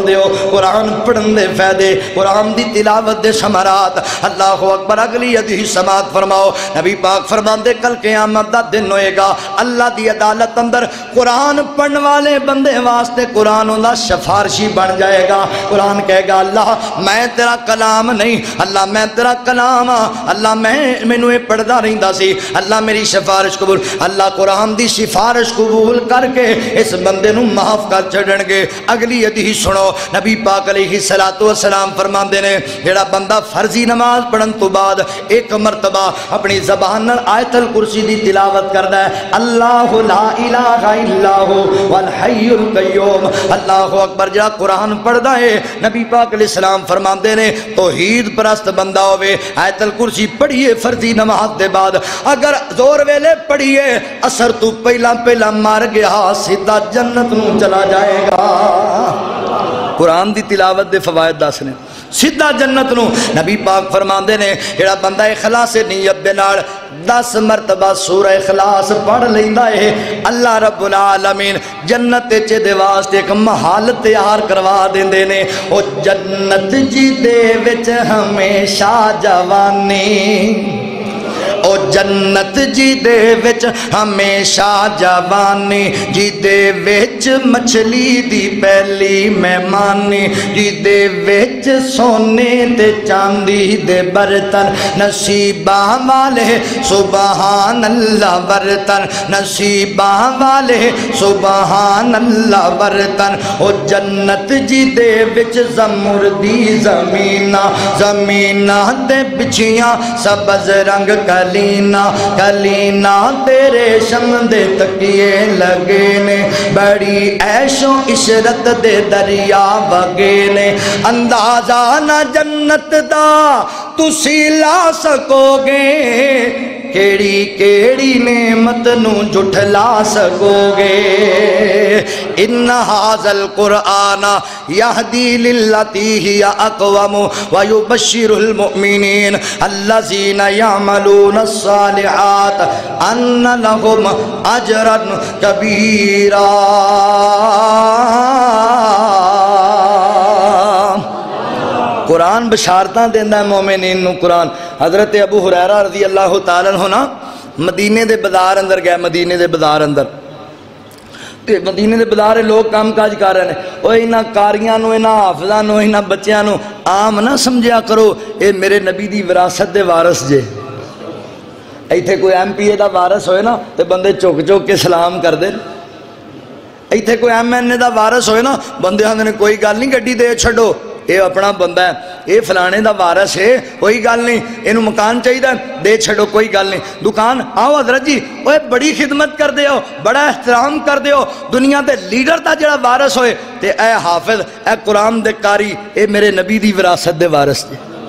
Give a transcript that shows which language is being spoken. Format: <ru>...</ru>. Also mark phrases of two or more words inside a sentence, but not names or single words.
<pa>دیو قرآن پڑھن دے فائدے قرآن دی تلاوت دے ثمرات</pa> <ar>اللہ اکبر</ar> <pa>اگلی حدیث سماعت فرماؤ نبی پاک فرماندے کل قیامت دا دن ہوئے گا اللہ دی عدالت اندر قرآن پڑھن والے بندے واسطے قرآن دا سفارشی بن جائے گا قرآن کہے گا اللہ میں تیرا کلام نہیں اللہ میں تیرا کلام اللہ مینوں یہ پڑھدا رہندا سی اللہ میری سفارش قبول اللہ قرآن دی سفارش قبول کر کے اس بندے نو معاف کر چھڑن گے اگلی حدیث سنو نبی پاک</pa> <ar>علیہ الصلوۃ والسلام</ar> <pa>فرماندے نے جڑا بندہ فرضی نماز پڑھن تو بعد ایک مرتبہ اپنی زبان نال آیت الکرسی دی تلاوت کردا ہے</pa> <ar>اللہ لا الہ الا هو والحی القیوم اللہ اکبر</ar> <pa>جڑا قرآن پڑھدا ہے نبی پاک</pa> <ar>علیہ السلام</ar> <pa>فرماندے نے توحید پرست بندہ ہوئے آیت الکرسی پڑھیے فرضی نماز دے بعد اگر زور ویلے پڑھیے اثر تو پہلا مار گیا سیدھا جنت نو چلا جائے گا قرآن دی تلاوت دے فوائد دس نے سیدھا جنت نو نبی پاک فرماندے نے جڑا بندہ اخلاص نیت دے نال 10 مرتبہ سورہ اخلاص پڑھ لیندا ہے</pa> <ar>اللہ رب العالمین</ar> <pa>جنت چے دے واسطے ایک محل تیار کروا دیندے نے او جنت جی دے وچ ہمیشہ جوانی او جنت جی دے وچ ہمیشہ جوانی جی دے وچ مچھلی دی پہلی مہمانی جی دے وچ سونے تے چاندی دے برتن نصیباں والے</pa> <ar>سبحان اللہ</ar> <pa>برتن نصیباں والے</pa> <ar>سبحان اللہ</ar> <pa>برتن او جنت جی دے وچ زمردی زمینہ دے بچھیاں سبز رنگ کلینا تیرے شم دے تکیے لگے نے بڑی عیش و عشرت دے دریا وگے نے اندازہ نہ جنت دا تسی لا سکو گے کیڑی نعمت نو جھٹلا سکو</pa> <ar>گے ان ھذا القرآن یہدی للتی ہی اقوم ویبشر المؤمنین الذین یعملون الصالحات ان لهم اجرا کبیرا</ar> <pa>قرآن بشارتاں دیندہ ہے مومنین نو قرآن حضرت ابو ہریرہ</pa> <ar>رضی اللہ تعالیٰ عنہ</ar> <pa>نا مدینے دے بازار اندر گئے مدینے دے بازار اندر تے مدینے دے بازار لوگ کام کاج کر رہے ہیں او انہاں کاریاں نو انہاں حافظاں نو انہاں بچیاں نو عام نہ سمجھیا کرو اے میرے نبی دی وراثت دے وارث جے ایتھے کوئی ایم پی اے دا وارث ہوئے نا تے بندے چوک کے سلام کر دے ایتھے کوئی ایم این اے دا وارث ہوئے نا بندے ہاں نے کوئی گل نہیں گڈی دے چھڑو اے اپنا بندہ ہے اے فلانے دا وارث ہے کوئی گل نہیں اینو مکان چاہیے دے چھڑو کوئی گل نہیں دکان آؤ حضرت جی اوے بڑی خدمت کر دے ہو بڑا احترام کر دے ہو دنیا دے لیڈر دا جڑا وارث ہوئے تے اے حافظ اے قرآن دے قاری اے میرے نبی دی وراثت دے وارث دے</pa>